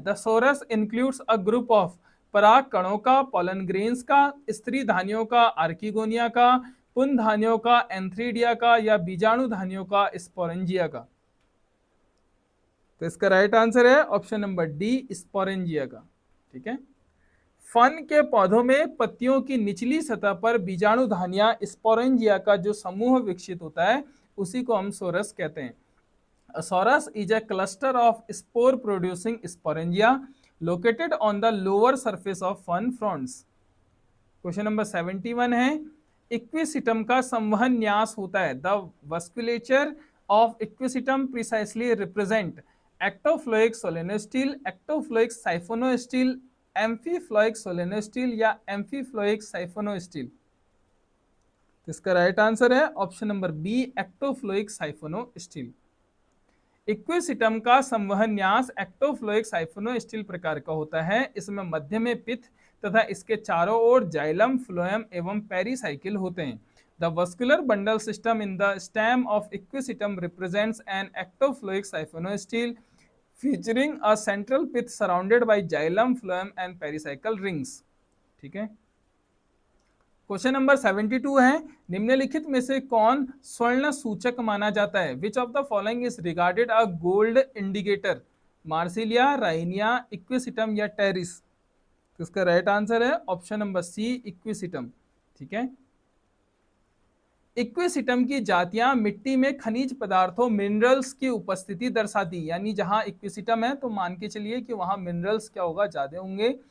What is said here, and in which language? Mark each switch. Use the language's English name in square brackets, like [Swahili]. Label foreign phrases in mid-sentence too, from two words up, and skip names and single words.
[English] The sorus includes a group of [Hindi] पराग कणों का, [English] pollen grains [Hindi] का, स्त्री धानियों का, आर्किगोनिया का, पुन धानियों का, एंथ्रीडिया का या बीजाणु धानियों का, स्पोरेंजिया का? तो इसका [English] right answer [Hindi] है [English] option number D, [Hindi] स्पोरेंजिया का। ठीक है। फन के पौधों में पत्तियों की निचली सतह पर बीजाणु धानियां स्पोरेंजिया का जो समूह विकसित होता है, उसी को हम सोरस कहते हैं। [English] A sorus is a cluster of spore-producing sporangia located on the lower surface of fern fronds। question number 71 [Hindi] है, इक्विसिटम का संवहन न्यास होता है। [English] The vasculature of Equisetum precisely represent ectophloic solenostele, ectophloic siphonostele, amphiphloic solenostele या amphiphloic siphonostele? [Hindi] इसका [English] right answer [Hindi] है [English] option number B, ectophloic siphonostele. [Hindi] इक्विसिटम का संवहन न्यास [English] ectophloic siphonostele [Hindi] प्रकार का होता है। इसमें मध्य में पिथ तथा इसके चारों ओर जाइलम, फ्लोएम एवं पेरिसाइकिल होते हैं। [English] The vascular bundle system in the stem of Equisetum represents an ectophloic siphonostele featuring a central pith surrounded by xylem, phloem and pericycle rings. [Hindi] ठीक है। [English] question number 72 [Hindi] है, निम्नलिखित में से कौन स्वर्ण सूचक माना जाता है? [English] Which of the following is regarded a gold indicator? [Hindi] मार्सिलिया, राइनिया, इक्विसिटम या टेरिस? तो इसका [English] right answer [Hindi] है [English] option number C, [Hindi] इक्विसिटम। ठीक है। इक्विसिटम की जातियां मिट्टी में खनिज पदार्थों, मिनरल्स की उपस्थिति दर्शाती, यानी जहां इक्विसिटम है तो मान के चलिए कि वहां मिनरल्स क्या होगा, ज्यादा होंगे।